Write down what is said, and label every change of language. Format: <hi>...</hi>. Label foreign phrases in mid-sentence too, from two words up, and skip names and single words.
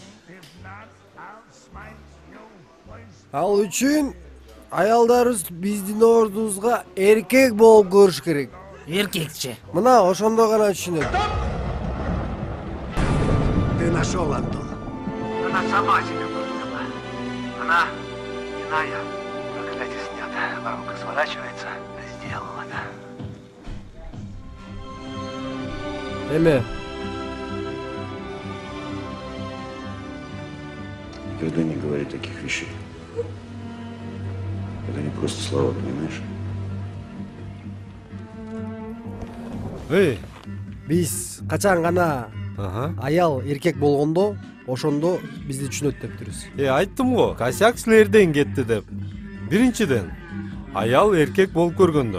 <ky>Ал үчүн аялдарыбыз биздин ордубузга эркек болуп көрүш керек. Эркекче. Мына ошондо гана түшүнөт.</ky> <ru>Ты нашел, Антон. Она сама тебя поняла. Она иная. Проклятие снято. Воронка сворачивается. Сделала, да.</ru> <ky>Эме?</ky> <ru>Никогда не говори таких вещей. Это не просто слова, понимаешь?</ru> <ky>Биз качан гана аял эркек болгондо, ошондо бизди түшүнөт дептирбиз. Айттым го, косяк силерден кетти деп. Биринчиден, аял эркек болуп көргөндө.</ky>